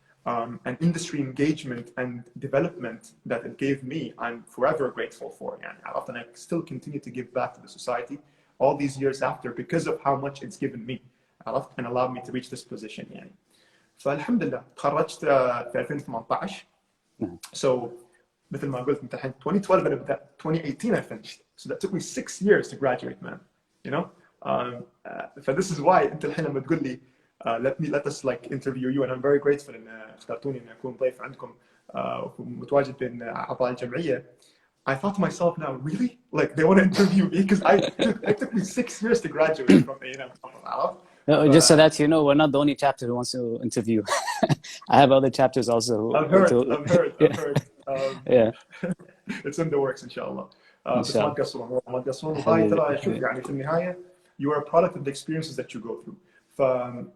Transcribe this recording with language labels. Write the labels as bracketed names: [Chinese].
[English] and industry engagement and development that it gave me, I'm forever grateful for. And I still continue to give back to the society all these years after because of how much it's given me and allowed me to reach this position. [Arabic] يعني. فالحمد لله تخرجت في 2018. [English] So [Arabic] مثل ما قلت انت الحين 2012 انا بدأت 2018 [English] I finished. So that took me 6 years to graduate, man. You know? So this is why [Arabic] انت الحين لما تقول لي [English] let us like interview you, and I'm very grateful [Arabic] ان اخترتوني ان اكون ضيف عندكم ومتواجد بين اعضاء الجمعيه. [English] I thought to myself now, really? Like they want to interview me because it took me 6 years to graduate from A&M. No, just so that you know, we're not the only chapter who wants to interview. I have other chapters also. I've heard. Yeah. It's in the works, inshallah. [Arabic] بس ما تقصرون وهاي ترى شوف يعني في النهاية [English] you are a product of the experiences that you go through.